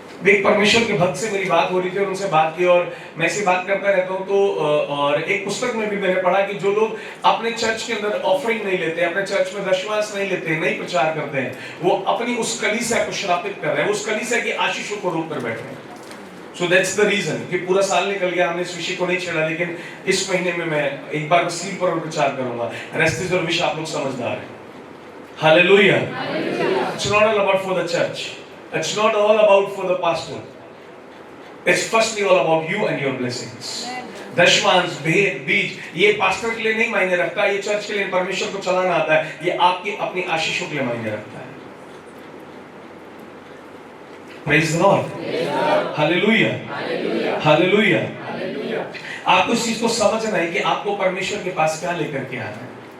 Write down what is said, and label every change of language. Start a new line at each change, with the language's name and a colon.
Hindi: एक परमेश्वर के भक्त से मेरी बात हो रही थी और उनसे बात की, और मैं ऐसी बात करता रहता हूं तो और एक पुस्तक में भी मैंने पढ़ा कि जो लोग अपने चर्च के अंदर ऑफरिंग नहीं लेते, अपने चर्च में दशमांश नहीं लेते, नहीं प्रचार करते हैं, वो अपनी उस कलीसिया को श्रापित कर रहे हैं, उस कलीसिया की आशीषों को रोक कर बैठे हैं।
English: So that's the reason
Hindi: कि पूरा साल निकल गया, हमने इस विषय को नहीं छेड़ा, लेकिन इस महीने में मैं एक बार सील पर प्रचार करूंगा। रेस्टिस और विषय आप लोग समझदार हैं।
English: Hallelujah. It's not all about for the church. It's not all about for the pastor. It's firstly all about you and your blessings.
Hindi: दशमांश, भेद, बीज, ये पास्टर के लिए नहीं मायने रखता, ये चर्च के लिए, परमेश्वर को चलाना आता है, ये आपकी अपनी आशीषों के लिए मायने रखता है।
English: Praise the Lord. Hallelujah. Hallelujah.
Hindi: आपको इस चीज को समझना है कि आपको परमेश्वर के पास क्या लेकर के आना है।